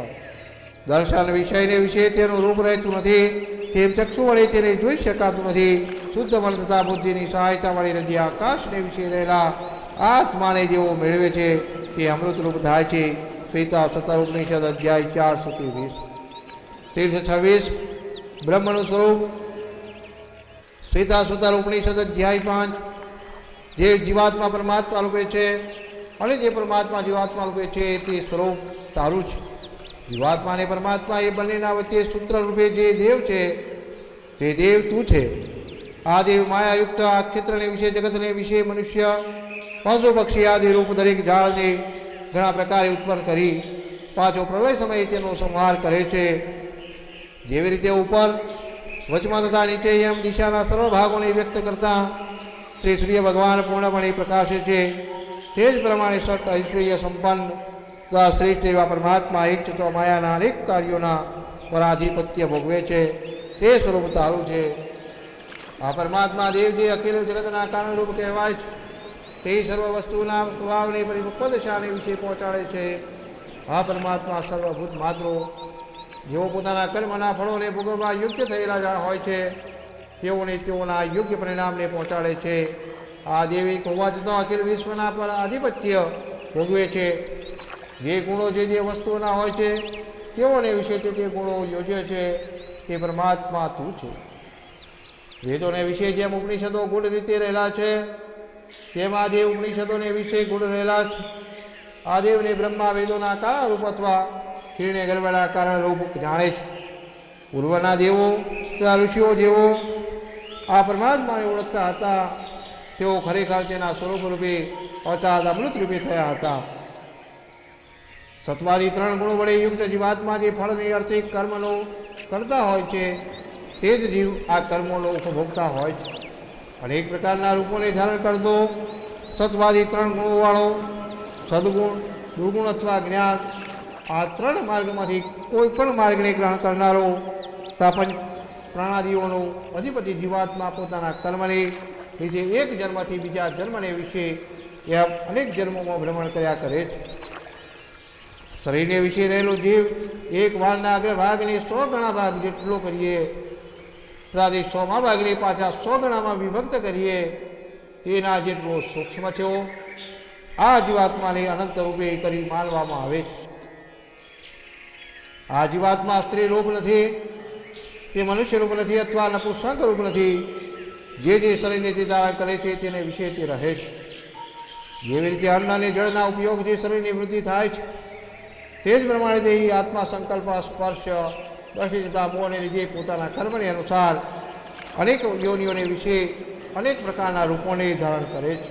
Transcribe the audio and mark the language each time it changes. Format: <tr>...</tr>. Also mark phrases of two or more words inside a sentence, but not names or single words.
<gu>દર્શન વિષયને વિશે તેનું રૂપ રહેતું નથી, તેમ ચક્ષુ વડે તેને જોઈ શકાતું નથી। શુદ્ધ મન તથા બુદ્ધિની સહાયતા વડે હૃદય આકાશને વિશે રહેલા આત્માને જેવો મેળવે છે તે અમૃતરૂપ થાય છે। શ્વેતા સુતર ઉપનિષદ અધ્યાય 4 સુધી 20। તીર્થ 26 બ્રહ્મનું સ્વરૂપ। શ્વેતા સુતર ઉપનિષદ અધ્યાય 5। જે જીવાત્મા પરમાત્મા રૂપે છે અને જે પરમાત્મા જીવાત્મા રૂપે છે તે સ્વરૂપ તારું છે। જીવાત્મા ને પરમાત્મા એ બંનેના વચ્ચે સૂત્ર રૂપે જે દેવ છે તે દેવ તું છે। આ દેવ માયાયુક્ત આ ક્ષેત્રને વિષે જગતને વિષે મનુષ્ય પશુ પક્ષી આદિ રૂપ દરેક ઝાડને ઘણા પ્રકારે ઉત્પન્ન કરી પાછો પ્રલય સમયે તેનો સંહાર કરે છે। જેવી રીતે ઊપર વચમાં તથા નીચે એમ દિશાના સર્વ ભાગોને વ્યક્ત કરતા શ્રી સૂર્ય ભગવાન પૂર્ણપણે પ્રકાશે છે। તેજ પ્રમાણે સટ ઐશ્વર્ય સંપન્ન તથા શ્રેષ્ઠ એવા પરમાત્મા એક તો માયાના અનેક કાર્યો પરાધિપત્ય ભોગવે છે તે સ્વરૂપ તારું છે। આ પરમાત્મા દેવ જે અખિલ જગતના કારણ રૂપ કહેવાય છે તે સર્વ વસ્તુના સ્વભાવને પરિપક્વ દશાને વિષે પહોંચાડે છે। આ પરમાત્મા સર્વભૂત માત્રો જેઓ પોતાના કર્મના ફળોને ભોગવવા યોગ્ય થયેલા હોય છે તેઓને તેઓના યોગ્ય પરિણામને પહોંચાડે છે। આ દેવી હોવા છતાં અખિલ વિશ્વના પર આધિપત્ય ભોગવે છે। જે ગુણો જે વસ્તુઓના હોય છે તેઓને વિષે તે ગુણો યોજે છે તે પરમાત્મા તું છે। વેદોને વિષે જેમ ઉપનિષદો ગુણ રીતે રહેલા છે તેમ આ દેવ ઉપનિષદોને વિષે ગુણ રહેલા છે। આ દેવને બ્રહ્મા વેદોના કારણ રૂપ અથવા હિરણ્ય ગર્ભના કારણ રૂપ જાણે છે। પૂર્વના દેવો તથા ઋષિઓ જેવો આ પરમાત્માને ઓળખતા હતા તેઓ ખરેખર તેના સ્વરૂપ રૂપે અર્થાત અમૃત રૂપે થયા હતા। સત્વાદી 3 ગુણો વડે યુક્ત જીવાત્મા જે ફળને અર્થે કર્મનો કરતા હોય છે તે જ જીવ આ કર્મોનો ઉપભોગતા હોય છે। અનેક પ્રકારના રૂપોને ધારણ કરતો સત્વાદી 3 ગુણો વાળો સદ્ગુણ દુર્ગુણ અથવા જ્ઞાન આ 3 માર્ગમાંથી કોઈપણ માર્ગને ગ્રહણ કરનારો પંચ પ્રાણાદિઓનો અધિપતિ જીવાત્મા પોતાના કર્મને લીધે એક જન્મથી બીજા જન્મને વિષે એમ અનેક જન્મોમાં ભ્રમણ કર્યા કરે છે। શરીરને વિષે રહેલો જીવ એક વાળના અગ્રભાગને 100 ગણા ભાગ જેટલો કરીએ તથા 100મા ભાગને પાછા 100 ગણામાં વિભક્ત કરીએ તેના જેટલો સૂક્ષ્મ છે। આ જીવાત્માને અનંત રૂપે કરી માનવામાં આવે છે। આ જીવાત્મા સ્ત્રી રૂપ નહીં તે મનુષ્ય રૂપ નથી અથવા નપુંસક રૂપ નથી. જે શરીરને તે ધારણ કરે છે તેને વિશે તે રહે છે. જેવી રીતે અન્ન અને જળના ઉપયોગથી શરીરની વૃદ્ધિ થાય છે, તે જ પ્રમાણે દેહી આત્મા સંકલ્પ, સ્પર્શ, દ્રષ્ટિ તથા મોહને લીધે પોતાના કર્મની અનુસાર અનેક યોનિઓને વિશે અનેક પ્રકારના રૂપોને ધારણ કરે છે.</gu>